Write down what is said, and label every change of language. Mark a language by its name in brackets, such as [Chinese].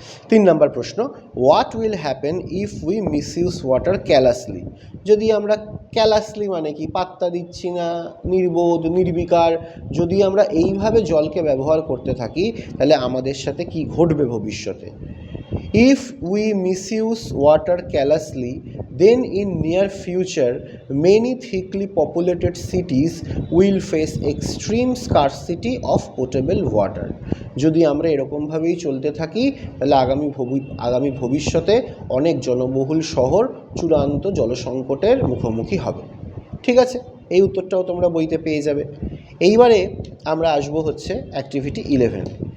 [Bangla] 3 নম্বর প্রশ্ন, [English] What will happen if we misuse water callously? [Bangla] যদি আমরা ক্যালাসলি মানে কি, পাত্তা দিচ্ছি না, নির্বোধ, নির্বিকার, যদি আমরা এইভাবে জলকে ব্যবহার করতে থাকি, তাহলে আমাদের সাথে কি ঘটবে ভবিষ্যতে? [English] If we misuse water carelessly, then in near future many thickly populated cities will face extreme scarcity of potable water. [Bangla] যদি আমরা এরকমভাবেই চলতে থাকি, তাহলে আগামী ভবিষ্যতে অনেক জনবহুল শহর চূড়ান্ত জলসংকটের মুখোমুখি হবে। ঠিক আছে, এই উত্তরটাও তোমরা বইতে পেয়ে যাবে। এইবারে আমরা আসবো হচ্ছে অ্যাক্টিভিটি 11।